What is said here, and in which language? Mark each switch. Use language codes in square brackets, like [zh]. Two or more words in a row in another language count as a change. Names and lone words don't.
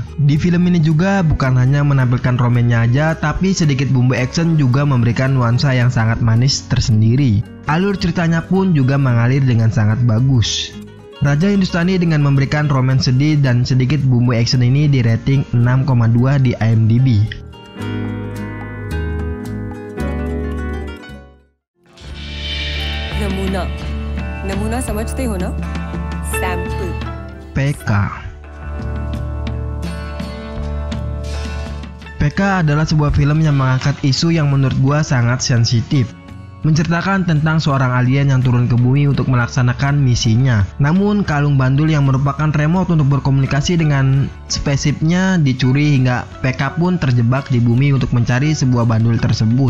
[id] Di film ini juga bukan hanya menampilkan romannya aja, tapi sedikit bumbu action juga memberikan nuansa yang sangat manis tersendiri. Alur ceritanya pun juga mengalir dengan sangat bagus. Raja Hindustani dengan memberikan romance sedih dan sedikit bumbu action ini di rating 6,2 di IMDb. [hi] नमूना समझते हो ना? सैंपल. [id] PK. PK adalah sebuah film yang mengangkat isu yang menurut gua sangat sensitif. Menceritakan tentang seorang alien yang turun ke bumi untuk melaksanakan misinya. Namun kalung bandul yang merupakan remote untuk berkomunikasi dengan spaceshipnya dicuri hingga PK pun terjebak di bumi untuk mencari sebuah bandul tersebut.